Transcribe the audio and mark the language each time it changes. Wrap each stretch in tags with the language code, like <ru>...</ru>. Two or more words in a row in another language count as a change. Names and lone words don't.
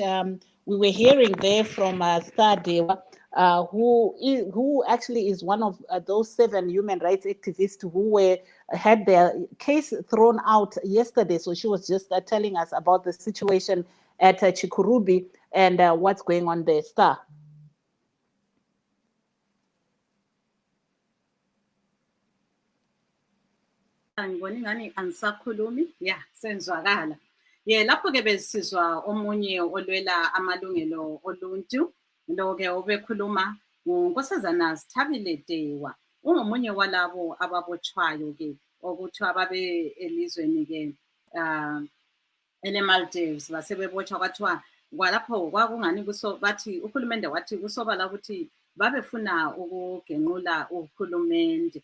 <en>We were hearing there from Stadewa, who actually is one of those 7 human rights activists who had their case thrown out yesterday. So she was just telling us about the situation at Chikurubi and what's going on there. Star.</en> <nd>Ngibona ingani angisakhulumi senzwakala lapho ke besizwa omunye olwela amalungelo oluntu lo-ke obekhuluma uNkosazana Sithabile Dewa ungomunye walabo ababotshwayo ke okuthiwa babe elizweni ke ele-Maldives basebebotshwa kwathiwa kwalapho kwakungani bathi uhulumende wathi kusobala ukuthi babefuna ukugenqula uhulumende.</nd>